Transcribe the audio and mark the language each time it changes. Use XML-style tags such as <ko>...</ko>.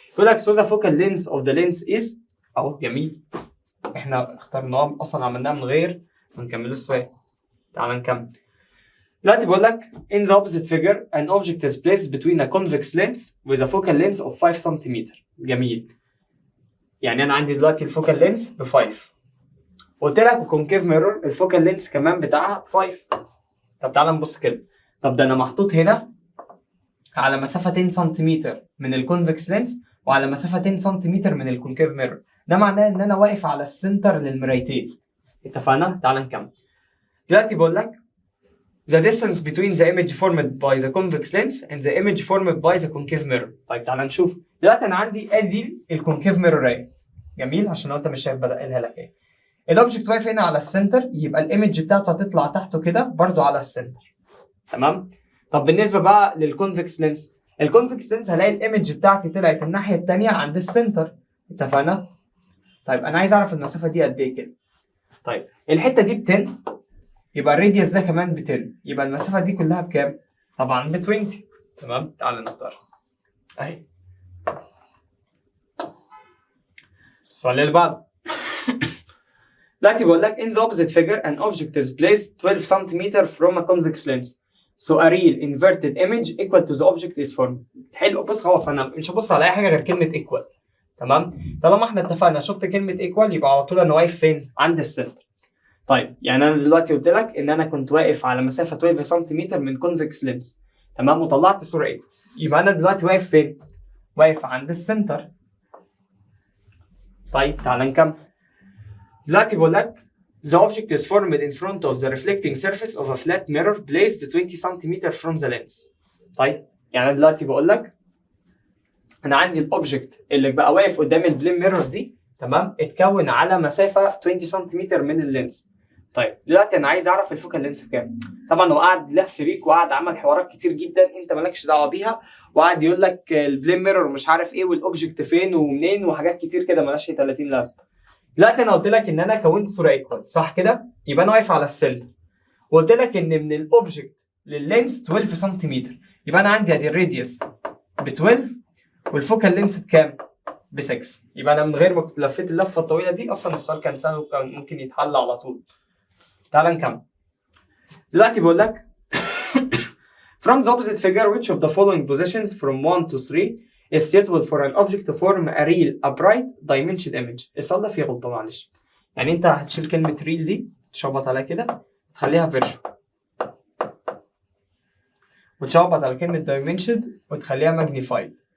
<ar>يقول لك</ar> <en>so the focal length of the lens is</en> <ar>اهو. جميل، احنا اخترناه اصلا، عملناه من غير ما نكمل السؤال. تعالى نكمل. دلوقتي بقول لك</ar> <en>in the opposite figure an object is placed between a convex lens with a focal length of 5 سم.</en> <ar>جميل. يعني انا عندي دلوقتي الفوكال لينس ب 5، قلت لك وكونكيف ميرور الفوكال لينس كمان بتاعها 5. طب تعالى نبص كده. طب ده انا محطوط هنا على مسافه 10 سم من الكونفكس لينس وعلى مسافه 10 سم من الكونكيف ميرور، ده معناه ان انا واقف على السنتر للمرايتين. اتفقنا؟ تعالى نكمل. دلوقتي بقول لك</ar> <en>the distance between the image formed by the convex lens and the image formed by the concave mirror.</en> <ar>طيب تعالى نشوف. دلوقتي انا عندي ادي الكونكيف ميرور اهي. جميل، عشان لو انت مش شايف بدقلها لك ايه. الاوبجكت واقف هنا على السنتر، يبقى الايمج بتاعته هتطلع تحته كده برضو على السنتر. تمام؟ طب بالنسبه بقى للكونفكس لينس، الكونفكس لينس هلاقي الايمج بتاعتي طلعت الناحيه الثانيه عند السنتر. اتفقنا؟ طيب انا عايز اعرف المسافه دي قد ايه كده. طيب الحته دي ب 10، يبقى الراديوس ده كمان ب 10، يبقى المسافه دي كلها بكام؟ طبعا ب 20. تمام؟ تعال نختار اهي. السؤال اللي بعده. دلوقتي بقول لك</ar> <en>in the opposite figure an object is placed 12 cm from a convex lens so a real inverted image equal to the object is formed.</en> <ar>حلو. بص خلاص انا مش هبص على اي حاجه غير كلمه equal. تمام؟ طالما احنا اتفقنا شفت كلمه equal يبقى على طول انا واقف فين؟ عند السنتر. طيب يعني انا دلوقتي قلت لك ان انا كنت واقف على مسافه 12 سم من كونفكس لينس. تمام؟ وطلعت صوره ايه؟ يبقى انا دلوقتي واقف فين؟ واقف عند السنتر. طيب تعال نكمل. دلوقتي بقول لك</ar> <en>the object is formed in front of the reflecting surface of a flat mirror placed 20 cm from the lens.</en> <ar>طيب يعني انا دلوقتي بقول لك انا عندي الاوبجكت اللي بقى واقف قدام البلين ميرور دي، تمام؟ اتكون على مسافه 20 سم من اللينس. طيب دلوقتي انا عايز اعرف الفوكال لينس بكام. طبعا هو قاعد لف بيك وقعد عمل حوارات كتير جدا انت مالكش دعوه بيها، وقعد يقول لك البلين ميرور ومش عارف ايه والاوبجكت فين ومنين وحاجات كتير كده مالهاش 30 لازمه. دلوقتي انا قلت لك ان انا كونت صوره ايكوال، صح كده؟ يبقى انا واقف على السنتر. وقلت لك ان من الاوبجكت لللينس 12 سم، يبقى انا عندي ادي الراديوس ب 12 والفوكال لينس بكام؟ ب 6. يبقى انا من غير ما كنت لفيت اللفه الطويله دي اصلا السؤال كان سهل وكان ممكن يتحل على طول. تعال نكمل. دلوقتي بقول لك</ar> <en>from the opposite figure which of the following positions from 1 to 3 is suitable for an object to form a real upright dimension image.</en> <ar>السؤال ده فيه غلطه معلش. يعني انت هتشيل كلمه real دي تشخبط عليها كده تخليها virtual، وتشخبط على كلمه dimension وتخليها magnified.</ar>